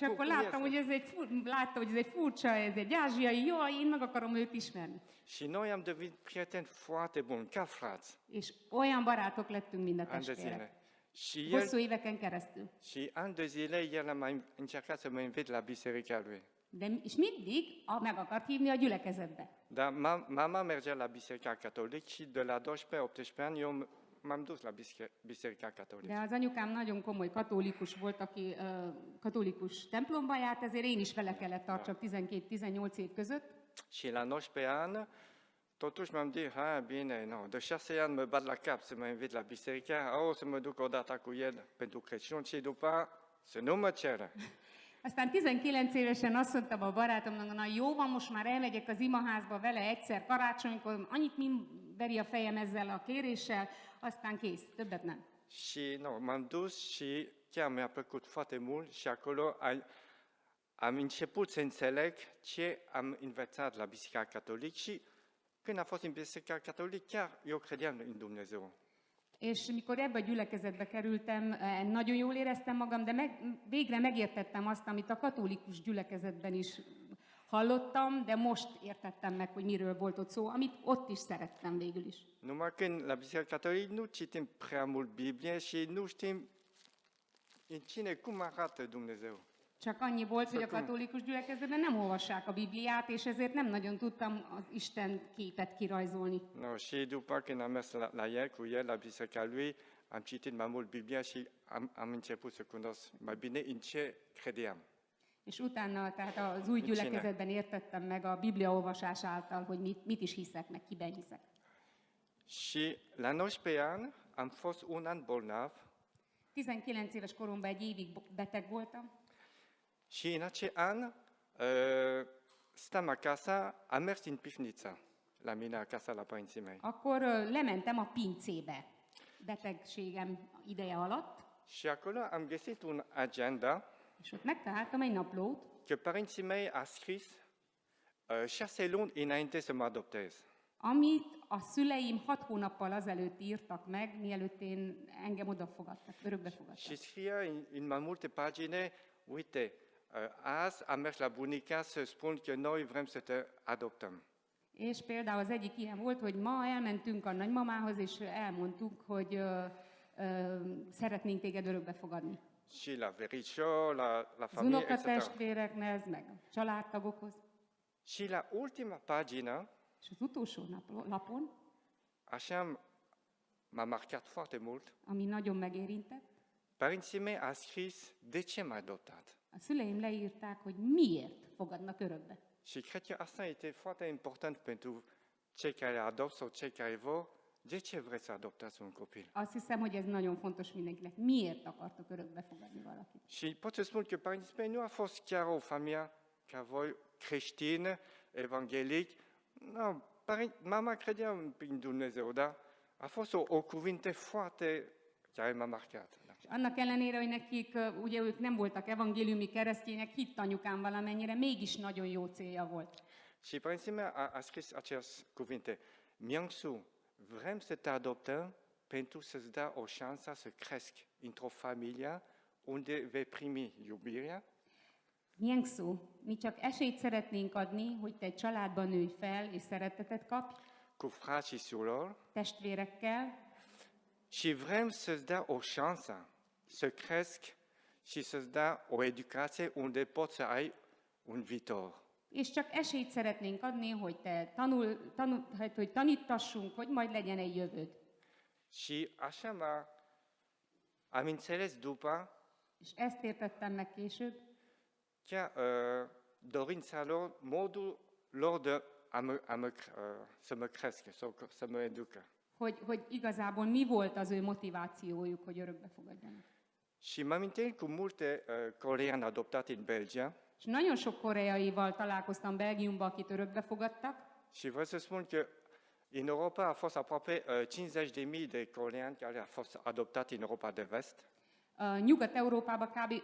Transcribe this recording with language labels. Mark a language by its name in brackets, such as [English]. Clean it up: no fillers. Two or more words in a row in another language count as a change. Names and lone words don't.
[Hungarian] És akkor láttam, hogy ez egy furcsa, ez egy ázsiai, jó, én meg akarom őt ismerni. [Romanian] Și noi am devenit prieteni foarte buni, ca frați. [Hungarian] És olyan barátok lettünk, mind a [Romanian] Ani de [Hungarian] testvérek. [Romanian] zile. Și [Hungarian] Hosszú éveken keresztül. [Romanian] și ani de zile el a mai încercat să mă invite la biserica lui. [Hungarian] És mindig meg akart hívni a gyülekezetbe. [Romanian] Dar mama mergea la biserica catolică și de la 12-18 ani eu m-am dus la biserica catolică. [Hungarian] De az anyukám nagyon komoly katolikus volt, aki katolikus templomba járt, ezért én is vele kellett tartsak 12-18 év között. [Romanian] Și la 19 ani, totuși m-am zis, bine, de 6 ani mă bat la cap să mă invit la biserică, o să mă duc odată cu el pentru Crăciun și după să nu mă ceră. [Hungarian] Aztán 19 évesen azt mondtam a barátomnak, na jó van, most már elmegyek az imaházba vele egyszer karácsonykor, annyit veri a fejem ezzel a kéréssel, aztán kész, többet nem. [Romanian] Și m-am dus și chiar mi-a plăcut foarte mult și acolo am început să înțeleg ce am învățat la Biserica Catolică și când am fost în Biserica Catolică, chiar eu credeam în Dumnezeu. [Hungarian] És mikor ebbe a gyülekezetbe kerültem, nagyon jól éreztem magam, de végre megértettem azt, amit a katolikus gyülekezetben is hallottam, de most értettem meg, hogy miről volt ott szó, amit ott is szerettem végül is. [Romanian] Numai când la Biserica Catolică nu citim prea mult Biblie și nu știm în cine, cum arată Dumnezeu. [Hungarian] Csak annyi volt, hogy a Szóval- katolikus gyülekezetben nem olvassák a Bibliát, és ezért nem nagyon tudtam az Isten képet kirajzolni. No, [Romanian] și după când am mers la el, cu el, la biserica lui, am citit mai mult Biblia și am început să cunosc mai bine în ce credeam. [Hungarian] És utána, tehát az új Mit csinál? gyülekezetben értettem meg a Biblia olvasás által, hogy mit is hiszek, meg kiben hiszek. [Romanian] Și la 19 ani am fost un an bolnav [Hungarian] 19 éves koromban egy évig beteg voltam, [Romanian] și în acel an stam acasă, am mers în pivniță la mine acasă la părinții mei. [Hungarian] akkor lementem a pincébe betegségem ideje alatt, [Romanian] Și acolo am găsit un agenda [Hungarian] és ott megtaláltam egy naplót, [Romanian] că părinții mei a scris 6 luni înainte să mă adoptez. [Hungarian] amit a szüleim 6 hónappal azelőtt írtak meg, mielőtt engem odafogadtak, örökbe fogadtak. [Romanian] Și scria în mai multe pagine, uite, azi am mers la bunica să spun că noi vrem să te adoptăm. [Hungarian] És például az egyik ilyen volt, hogy ma elmentünk a nagymamához, és elmondtuk, hogy szeretnénk téged örökbe fogadni. [Romanian] Și la verișo, la [Hungarian] Az [Romanian] familie, etc. [Hungarian] unokatestvérekhez, meg a családtagokhoz. [Romanian] Și la ultima pagină, [Hungarian] És az utolsó lapon, [Romanian] așa m-a marcat foarte mult, [Hungarian] ami nagyon megérintett, [Romanian] părinții mei a scris de ce m-a adoptat. [Hungarian] a szüleim leírták, hogy miért fogadnak örökbe. [Romanian] Și cred că asta este foarte important pentru cei care adoptă sau cei care vor. De ce vreți să adoptați un copil? [Hungarian] Azt hiszem, hogy ez nagyon fontos mindenkinek. Miért akartok örökbe fogadni valakit? [Romanian] Și pot să spun că părinții mei nu a fost chiar o familie ca voi, creștină, evanghelic. Nu, mama credea în Dumnezeu, dar a fost o cuvinte foarte care m-a marcat. Da. [Hungarian] És annak ellenére, hogy nekik, ugye ők nem voltak evangéliumi keresztények, hitt anyukám valamennyire, mégis nagyon jó célja volt. [Romanian] Și părinții mei a scris aceste cuvinte. Miangsu, vrem să te adoptăm pentru să-ți dea o șansă să crești într-o familie unde vei primi iubirea, [Hungarian] Nyengszó, mi csak esélyt szeretnénk adni, hogy te egy családban nőj fel, és szeretetet kapj, [Romanian] cu frați și surori, [Hungarian] testvérekkel, [Romanian] și vrem să-ți dea o șansă să crești și să-ți dea o educație unde poți să ai un viitor. [Hungarian] és csak esélyt szeretnénk adni, hogy te hogy tanítassunk, hogy majd legyen egy jövőd. [Romanian] Și așa am înțeles după [Hungarian] És ezt értettem meg később, [Romanian] chiar dorința lor, modul lor de să mă crească sau să mă educă. [Hungarian] hogy igazából mi volt az ő motivációjuk, hogy örökbe fogadjanak. [Romanian] Și m-am întâlnit cu multe coreeni adoptate în Belgia [Hungarian] És nagyon sok koreaival találkoztam Belgiumban, akit örökbe fogadtak, [Romanian] și vreau să spun că în Europa a fost aproape 50.000 de coreeni care au fost adoptați în Europa de Vest, [Hungarian] Nyugat-Európában kb.